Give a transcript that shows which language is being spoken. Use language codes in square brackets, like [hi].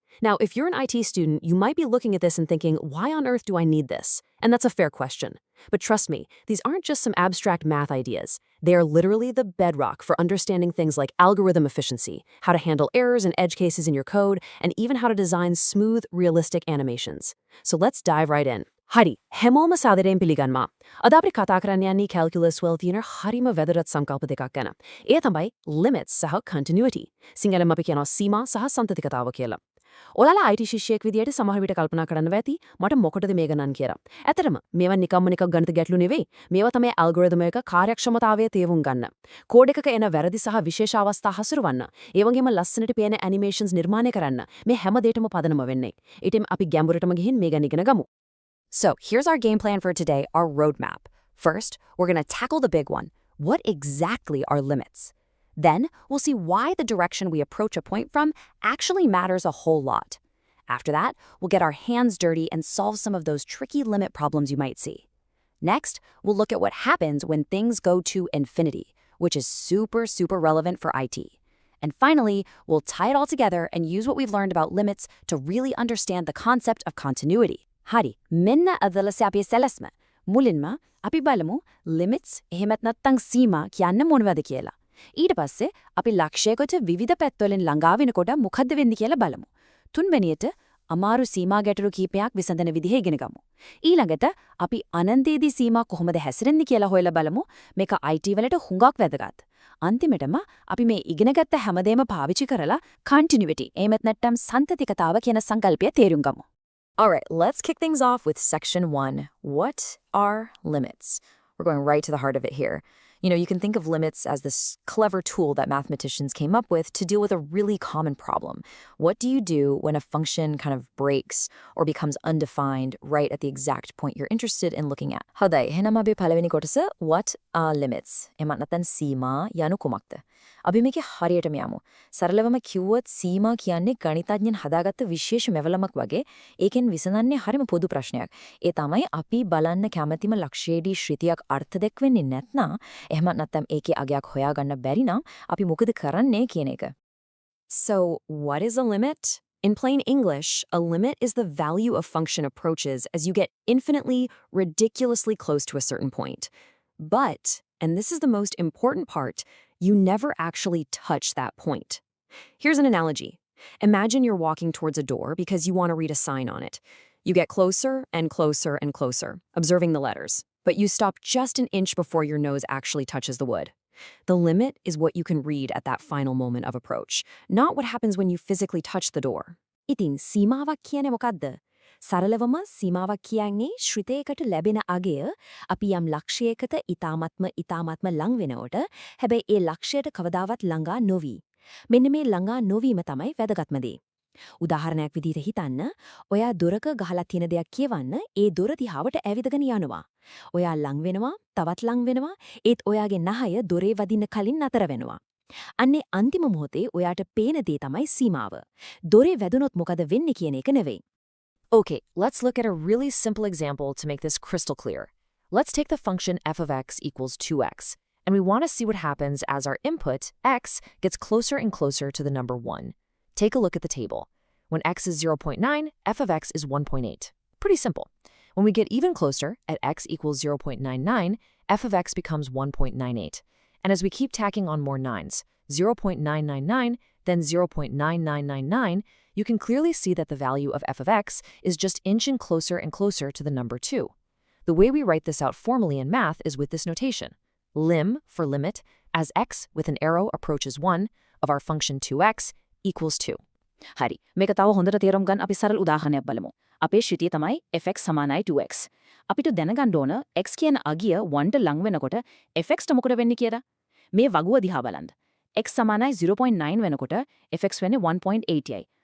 [en] Now, if you're an IT student, you might be looking at this and thinking, why on earth do I need this? And that's a fair question. But trust me, these aren't just some abstract math ideas. They are literally the bedrock for understanding things like algorithm efficiency, how to handle errors and edge cases in your code, and even how to design smooth, realistic animations. So let's dive right in. [si] හරි හැමෝම සාදරයෙන් පිළිගන්නවා. අද අපි කතා කරන්න යන්නේ calculus වල තියෙන හරිම වැදගත් සංකල්ප දෙකක් ගැන. ඒ තමයි limits සහ continuity. සිංහලෙන් අපි කියනවා සීමා සහ සන්තතිකතාව කියලා. ඔයාලා IT ශිෂ්‍යයෙක් විදියට සමහර විට කල්පනා කරන්න ඇති මට මොකටද මේ ගණන් කියලා. ඇත්තටම මේවා නිකම්ම ගණිත ගැටලු නෙවෙයි. මේවා තමයි algorithm එක කාර්යක්ෂමතාවය තේරුම් ගන්න. කෝඩ් එකක එන වැරදි සහ විශේෂ අවස්ථා හසුරවන්න. ඒ වගේම ලස්සනට පේන animations නිර්මාණය කරන්න. මේ හැම දෙයකම පදනම වෙන්නේ. ඉතින් අපි ගැඹුරටම ගිහින් මේ ගැන ඉගෙන ගමු. [en] So, here's our game plan for today, our roadmap. First, we're going to tackle the big one. What exactly are limits? Then, we'll see why the direction we approach a point from actually matters a whole lot. After that, we'll get our hands dirty and solve some of those tricky limit problems you might see. Next, we'll look at what happens when things go to infinity, which is super relevant for IT. And finally, we'll tie it all together and use what we've learned about limits to really understand the concept of continuity. [si] හරි මෙන්න අදලස අපේ සැලැස්ම මුලින්ම අපි බලමු limits එහෙමත් නැත්නම් සීමා කියන්නේ මොනවද කියලා. ඊට පස්සේ අපි ලක්ෂයකට විවිධ පැත්තවලින් ළඟා වෙනකොට මොකද්ද වෙන්නේ කියලා බලමු. තුන්වෙනියට අමාරු සීමා ගැටලු කීපයක් විසඳන විදිහ ඉගෙන ගමු. ඊළඟට අපි අනන්තයේදී සීමා කොහොමද හැසිරෙන්නේ කියලා හොයලා බලමු. මේක IT වලට හුඟක් වැදගත්. අන්තිමටම අපි මේ ඉගෙනගත්ත හැමදේම පාවිච්චි කරලා continuity එහෙමත් නැත්නම් සන්තතිකතාව කියන සංකල්පය තේරුම් ගමු. [en] All right, let's kick things off with section 1. What are limits? We're going right to the heart of it here. You know, you can think of limits as this clever tool that mathematicians came up with to deal with a really common problem. What do you do when a function kind of breaks or becomes undefined right at the exact point you're interested in looking at? [si] හොඳයි, එහෙනම් අපි පළවෙනි කොටස [en] what are limits? [si] එමත් නැත්නම් සීමා යනු කුමක්ද? අපි මේකේ හරියටම යමු. සරලවම කිව්වොත් සීමා කියන්නේ ගණිතඥයන් හදාගත්ත විශේෂ මෙවලමක් වගේ. ඒකෙන් විසඳන්නේ හරිම පොදු ප්‍රශ්නයක්. ඒ තමයි අපි බලන්න කැමැතිම ලක්ෂයේදී ශ්‍රිතියක් අර්ථ දෙක්වෙන්නේ නැත්නම් එහෙමත් නැත්නම් ඒකේ අගයක් හොයාගන්න බැරි නම් අපි මොකද කරන්නේ කියන එක. [en] So, what is a limit? In plain English, a limit is the value a function approaches as you get infinitely, ridiculously close to a certain point. But, and this is the most important part, you never actually touch that point. Here's an analogy. Imagine you're walking towards a door because you want to read a sign on it. You get closer and closer and closer, observing the letters. But you stop just an inch before your nose actually touches the wood. The limit is what you can read at that final moment of approach, not what happens when you physically touch the door. [si] ඉතින් සීමාවක් කියන්නේ මොකද්ද? සරලවම සීමාවක් කියන්නේ ශ්‍රිතයකට ලැබෙන අගය අපි යම් ලක්ෂයකට ඊ타මත්ම ලං වෙනකොට හැබැයි ඒ ලක්ෂයට කවදාවත් ළඟා නොවි. මෙන්න මේ ළඟා නොවීම තමයි වැදගත්ම දේ. උදාහරණයක් විදිහට හිතන්න ඔයා දොරක ගහලා තියෙන දෙයක් කියවන්න ඒ දොර දිහාවට ඇවිදගෙන යනවා. ඔයා ලං වෙනවා, තවත් ලං වෙනවා, ඒත් ඔයාගේ නහය දොරේ වදින්න කලින් නතර වෙනවා. අන්නේ අන්තිම මොහොතේ ඔයාට පේන දේ තමයි සීමාව. දොරේ වැදුනොත් මොකද වෙන්නේ කියන එක නෙවෙයි. [en] Okay, let's look at a really simple example to make this crystal clear. Let's take the function f of x equals 2x, and we want to see what happens as our input, x, gets closer and closer to the number 1. Take a look at the table. When x is 0.9, f of x is 1.8. Pretty simple. When we get even closer, at x equals 0.99, f of x becomes 1.98. And as we keep tacking on more 9s, 0.999, then 0.9999, you can clearly see that the value of f of x is just inching closer and closer to the number 2. The way we write this out formally in math is with this notation. Lim, for limit, as x with an arrow approaches 1, of our function 2x equals 2. [si] හරි. මේක තව හොඳට තේරුම් ගන්න අපි සරල උදාහරණයක් බලමු. අපේ ශ්‍රිතිය තමයි fx සමානයි 2x. අපිට දැනගන්න ඕන x කියන අගිය 1ට ලං වෙනකොට fx ට මොකද වෙන්නේ කියලා. මේ වගුව දිහා බලන්න. x සමානයි 0.9 වෙනකොට fx වෙන්නේ 1.80යි.